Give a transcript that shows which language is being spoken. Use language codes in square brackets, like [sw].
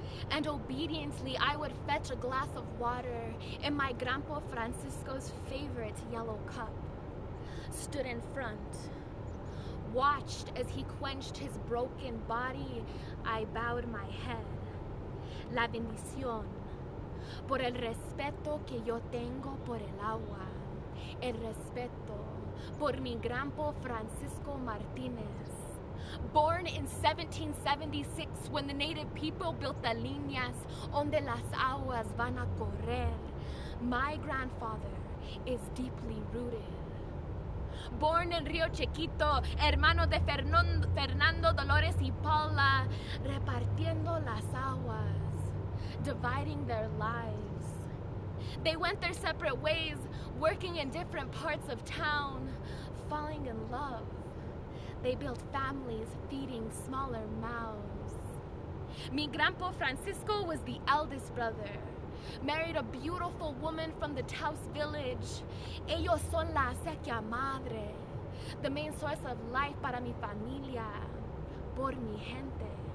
[en] And obediently I would fetch a glass of water in my Grandpa Francisco's favorite yellow cup. Stood in front, watched as he quenched his broken body. I bowed my head. [es] La bendición, por el respeto que yo tengo por el agua. El respeto por mi Grandpa Francisco Martinez. [en] Born in 1776, when the native people built the [es] líneas donde las aguas van a correr, [en] my grandfather is deeply rooted. Born in Rio Chiquito, [es] hermano de Fernando, Dolores y Paula, repartiendo las aguas, [en] dividing their lives. They went their separate ways, working in different parts of town, falling in love. They built families feeding smaller mouths. [es] Mi [en] Grandpa Francisco was the eldest brother. Married a beautiful woman from the Taos village. [es] Ellos son la acequia madre, [en] the main source of life [es] para mi familia, por mi gente.